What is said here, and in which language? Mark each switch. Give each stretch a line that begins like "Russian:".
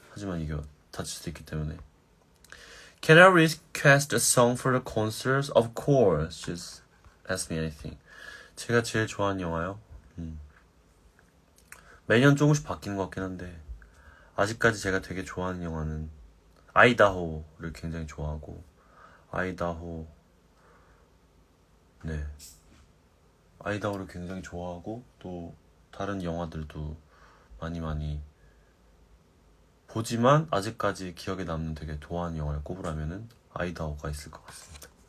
Korean: 하지만 이게 다칠 수 있기 때문에.
English: Can I request a song for the concerts? Of course. Just ask me anything.
Korean: 제가 제일 좋아하는 영화요? 매년 조금씩 바뀌는 것 같긴 한데 아직까지 제가 되게 좋아하는 영화는 아이다호를 굉장히 좋아하고 아이다호를 굉장히 좋아하고 또 다른 영화들도 많이 보지만 아직까지 기억에 남는 되게 좋아하는 영화를 꼽으라면은 아이다호가 있을 것 같습니다.